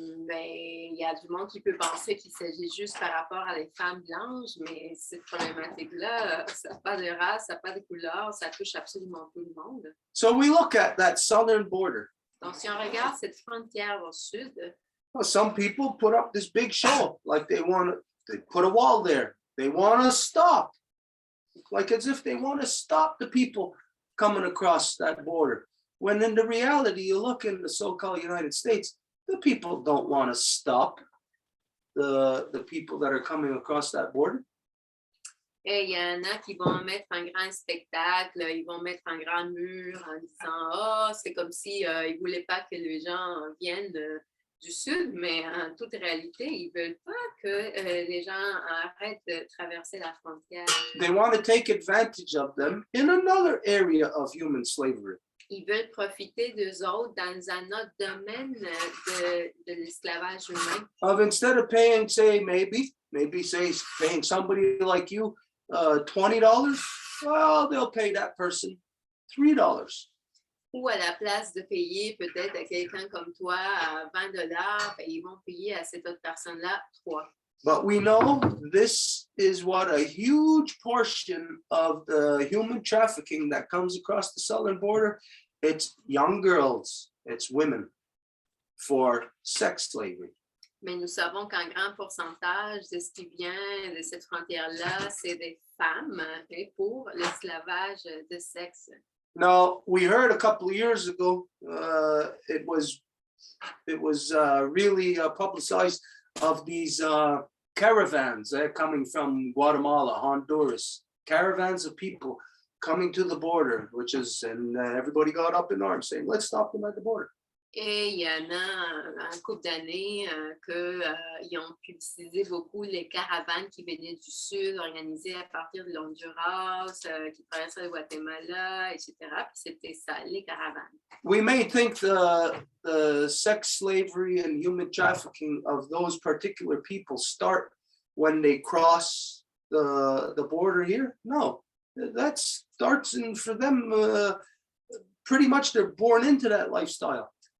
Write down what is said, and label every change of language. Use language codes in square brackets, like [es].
[fr] Il y a du monde qui peut penser qu'il s'agit juste par rapport à les femmes blanches, mais cette problématique-là, ça n'a pas de race, ça n'a pas de couleur, ça touche absolument tout le monde. [en] So we look at that southern border. [fr] Donc, si on regarde cette frontière au sud, [en] Well, some people put up this big show, like they put a wall there. They want to stop, like as if they want to stop the people coming across that border. When in the reality, you look in the so-called United States, the people don't want to stop the people that are coming across that border. [fr] et il y en a qui vont mettre un grand spectacle, ils vont mettre un grand mur en disant « Oh, c'est comme si ils ne voulaient pas que les gens viennent du sud, mais en toute réalité, ils ne veulent pas que les gens arrêtent de traverser la frontière. [en] They want to take advantage of them in another area of human slavery. [fr] Ils veulent profiter d'eux autres dans un autre domaine de l'esclavage humain. [en] Of instead of paying, say, maybe say paying somebody like you $20, well, they'll pay that person $3. [fr] Ou à la place de payer peut-être à quelqu'un comme toi à $20, ben, ils vont payer à cette autre personne-là 3. [en] But we know this is what a huge portion of the human trafficking that comes across the southern border. It's young girls, it's women for sex slavery. [fr] Mais nous savons qu'un grand pourcentage de ce qui vient de cette frontière-là, c'est des femmes et pour l'esclavage de sexe. [en] Now, we heard a couple of years ago, it was really publicized of these caravans coming from Guatemala, Honduras, caravans of people coming to the border, and everybody got up in arms saying, let's stop them at the border. [fr] Et il y en a un couple d'années qu'ils ont publicisé beaucoup les caravanes qui venaient du sud, organisées à partir de l'Honduras, qui traversaient le Guatemala, etc. Puis c'était ça, les caravanes. [en] We may think the sex slavery and human trafficking of those particular people start when they cross the border here. No, that starts for them, pretty much they're born into that lifestyle.